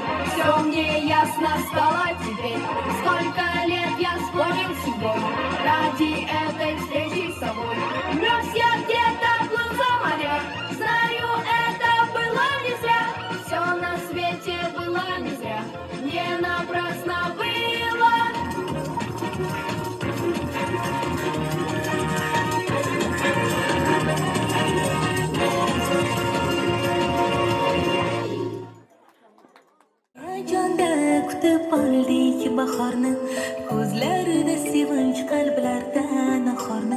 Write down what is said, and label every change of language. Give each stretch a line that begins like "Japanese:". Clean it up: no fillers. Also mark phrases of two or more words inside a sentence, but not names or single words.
Russian: Все мне ясно стало теперь. Сколько лет я спорил с судьбой ради этой встречи с тобой. Мерз я где-то, плыл за моря. Знаю, это было не зря. Все на свете было не зря. Не напрасно было.
Uzbek: Jonda kutib oldik bahorni, ko'zlarida sevinch, qalblarda nahorni.